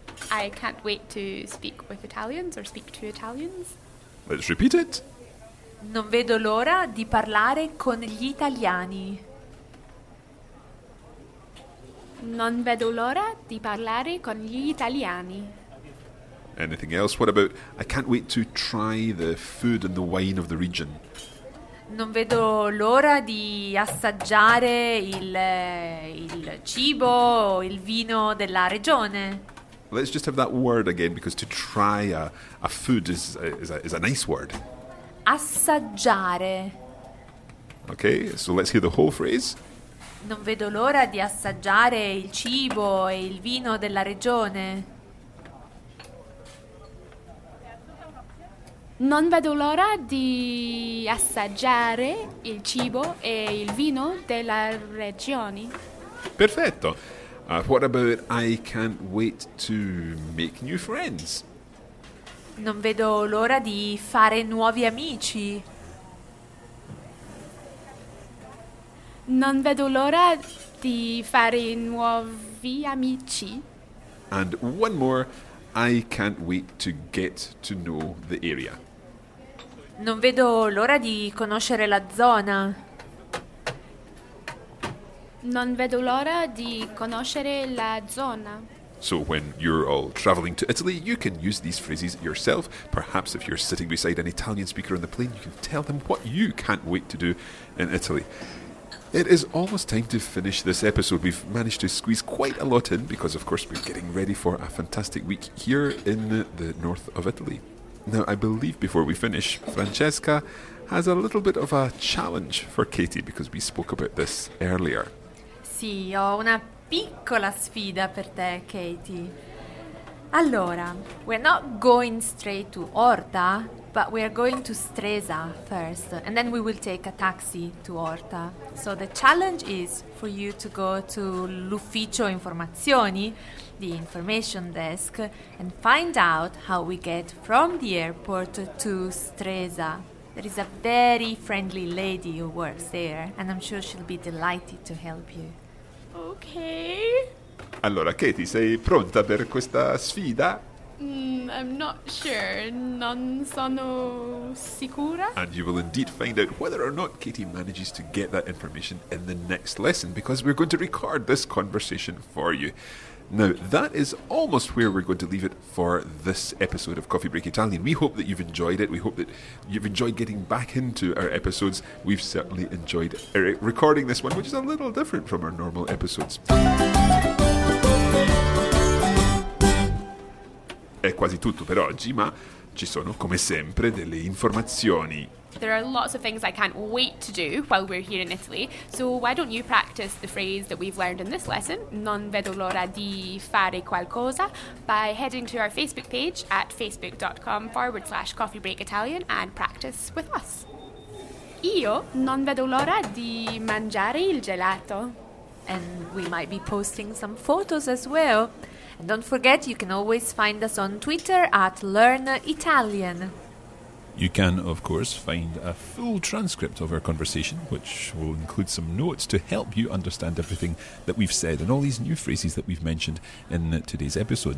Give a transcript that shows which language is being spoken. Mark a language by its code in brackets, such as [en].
[en] I can't wait to speak with Italians or speak to Italians. Let's repeat it. [it] Non vedo l'ora di parlare con gli italiani. Non vedo l'ora di parlare con gli italiani. [en] Anything else? What about, I can't wait to try the food and the wine of the region. [it] Non vedo l'ora di assaggiare il cibo, il vino della regione. [en] Let's just have that word again, because to try a food is a nice word. [it] Assaggiare. [en] Okay, so let's hear the whole phrase. [it] Non vedo l'ora di assaggiare il cibo e il vino della regione. Non vedo l'ora di assaggiare il cibo e il vino della regione. Perfetto. [en] What about I can't wait to make new friends? [it] Non vedo l'ora di fare nuovi amici. Non vedo l'ora di fare nuovi amici. [en] And one more. I can't wait to get to know the area. [it] Non vedo l'ora di conoscere la zona. Non vedo l'ora di conoscere la zona. [en] So when you're all travelling to Italy, you can use these phrases yourself. Perhaps if you're sitting beside an Italian speaker on the plane, you can tell them what you can't wait to do in Italy. It is almost time to finish this episode. We've managed to squeeze quite a lot in because, of course, we're getting ready for a fantastic week here in the north of Italy. Now, I believe before we finish, Francesca has a little bit of a challenge for Katie because we spoke about this earlier. [it] Sì, ho una piccola sfida per te, Katie. Allora, [en] we're not going straight to Orta, but we're going to Stresa first, and then we will take a taxi to Orta. So the challenge is for you to go to [it] l'ufficio informazioni, [en] the information desk, and find out how we get from the airport to Stresa. There is a very friendly lady who works there, and I'm sure she'll be delighted to help you. Okay. [it] Allora, Katie, sei pronta per questa sfida? [en] I'm not sure. [it] Non sono sicura. [en] And you will indeed find out whether or not Katie manages to get that information in the next lesson, because we're going to record this conversation for you. Now, that is almost where we're going to leave it for this episode of Coffee Break Italian. We hope that you've enjoyed it. We hope that you've enjoyed getting back into our episodes. We've certainly enjoyed recording this one, which is a little different from our normal episodes. [it] È quasi tutto per oggi, ma ci sono, come sempre, delle informazioni. [en] There are lots of things I can't wait to do while we're here in Italy. So why don't you practice the phrase that we've learned in this lesson, [it] non vedo l'ora di fare qualcosa, [en] by heading to our Facebook page at facebook.com/coffeebreakitalian and practice with us. [it] Io non vedo l'ora di mangiare il gelato. [en] And we might be posting some photos as well. And don't forget, you can always find us on Twitter at learnitalian. You can, of course, find a full transcript of our conversation, which will include some notes to help you understand everything that we've said and all these new phrases that we've mentioned in today's episode.